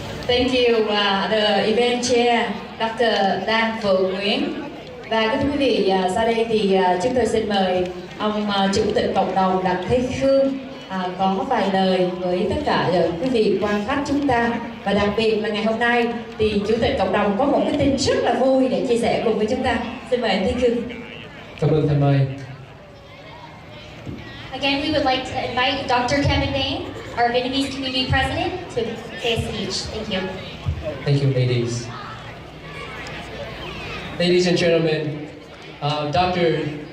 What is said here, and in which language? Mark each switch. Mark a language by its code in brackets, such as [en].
[en] Thank you, the event chair, Dr. Nam-Phuong. [vi] Và kính thưa quý vị, sau đây thì chúng tôi xin mời ông Chủ tịch Cộng đồng Đặng Thế Khương có vài lời với tất cả quý vị quan khách chúng ta. Và đặc biệt là ngày hôm nay thì Chủ tịch Cộng đồng có một cái tin rất là vui để chia sẻ cùng với chúng ta. Xin mời anh Thế Khương. Cảm ơn thầy mời. [en] Again, we would like to invite Dr. Kevin Dang, our Vietnamese Community President, to say a speech. Thank you. Thank you, ladies. Ladies and gentlemen, Dr.